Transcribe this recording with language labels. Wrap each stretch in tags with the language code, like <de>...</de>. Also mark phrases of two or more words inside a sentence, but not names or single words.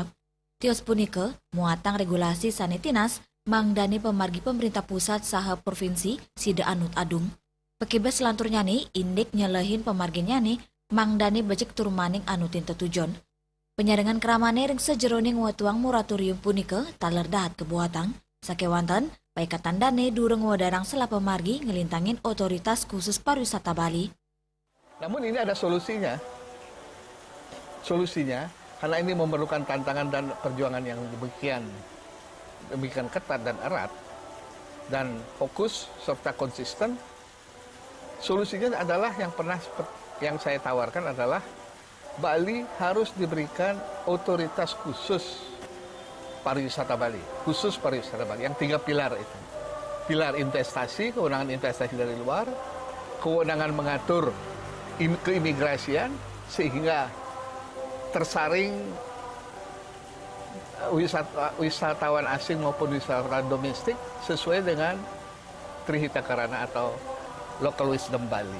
<ban>Tios punike muatang regulasi sanitinas mangdani pemargi pemerintah pusat saha provinsi sida anut adung. Pekibeh selanturnya ni indik nyelehin pemarginnya ni mangdani becik turmaning anutin tetujon. Penyaringan keramane ring sejeroning watuang moratorium punike taler dahat kebuatan. Sakewanten, paikatan dane dureng wadarang sela pemargi ngelintangin</ban> <id>otoritas khusus pariwisata Bali. Namun ini ada solusinya. Solusinya, karena ini memerlukan tantangan dan perjuangan yang demikian ketat dan erat, dan fokus serta konsisten. Solusinya adalah yang saya tawarkan adalah Bali harus diberikan otoritas khusus pariwisata Bali, khusus pariwisata Bali, yang 3 pilar itu. Pilar investasi, kewenangan investasi dari luar, kewenangan mengatur keimigrasian sehingga tersaring wisatawan asing maupun wisatawan domestik sesuai dengan Trihita Karana atau</id> <en>Local Wisdom</en> <id>Bali.</id>